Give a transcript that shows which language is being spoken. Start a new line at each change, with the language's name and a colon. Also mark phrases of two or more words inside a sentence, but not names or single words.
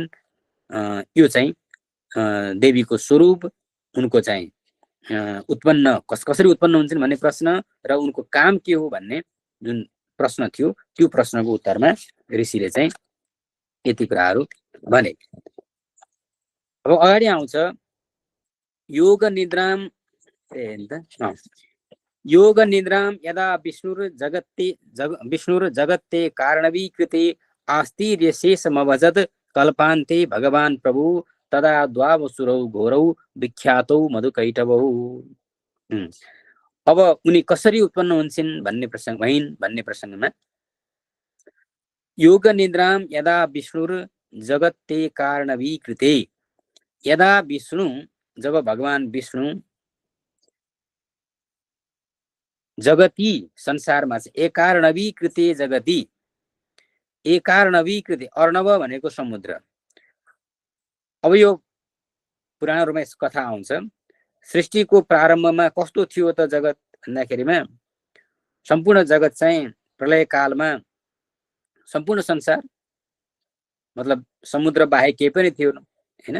Nepali: यो चाहिँ देवीको स्वरूप, उनको चाहिँ उत्पन्न कसरी उत्पन्न हुन्छन् भन्ने प्रश्न र उनको काम के हो भन्ने जुन प्रश्न थियो त्यो प्रश्नको उत्तरमा ऋषिले चाहिँ यति कुराहरू भने। अब अगाडि आउँछ
Sanskrit: योग निद्राम यदा विष्णुर जगत्ते कारणवीकृते आस्तिर्यशेषमभजत् कल्पान्ते भगवान् प्रभु तदा द्वावसुरौ घोरौ विख्यातौ मधुकैटवौ।
Nepali: अब उनी कसरी उत्पन्न हुन्छन् भन्ने प्रसङ्गमा
Sanskrit: योग निद्राम यदा विष्णुर जगत्ते कारणवीकृते,
Nepali: यदा विष्णु जब भगवान विष्णु जगती संसारमा चाहिँ एकार्णवीकृते जगती, एकार्णवीकृते अर्णव भनेको समुद्र। अब यो पुराणहरुमा यस कथा आउँछ सृष्टिको प्रारम्भमा कस्तो थियो त जगत भन्दाखेरिमा सम्पूर्ण जगत चाहिँ प्रलय कालमा सम्पूर्ण संसार मतलब समुद्र बाहेक केही पनि थिएन हैन।